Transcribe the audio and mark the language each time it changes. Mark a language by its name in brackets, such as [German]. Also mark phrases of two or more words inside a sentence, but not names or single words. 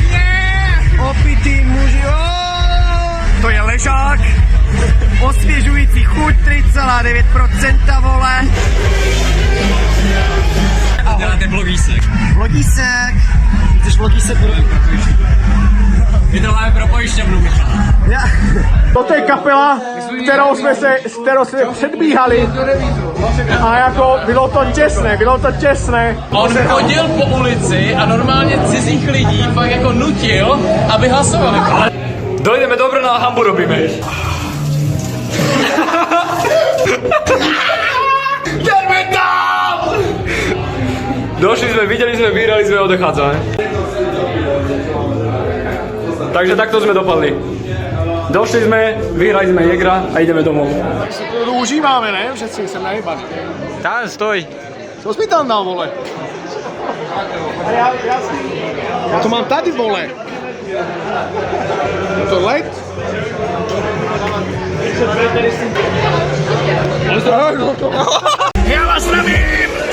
[Czech] Opití muži. To je ležák. Osviežující chuť 3,9% vole. Dáte vlogísek. [Slovak] Vlogísek. Chceš vlogísek urobiť? [Czech] My to máme pro pojišťovnu, Michal. Toto je kapela, s kterou jsme předbíhali a jako bylo to těsné. On chodil po ulici a normálně cizích lidí fakt jako nutil, aby hlasovali. [Slovak] Ale dojdeme do Brna a hambu robíme. [Czech] Jdeme tam! [Slovak] Došli sme, videli sme, vyhrali sme, odechádzame. Takže takto sme dopadli. Došli sme, vyhrali sme Jägra a ideme domov. [Czech] Tak si to užíváme, ne? Všetci jsem najebaný. [Slovak] Tam stoj. [Czech] Co jsi mi tam dal, vole? Já to mám tady, vole. Je to let? Já vás zdravím!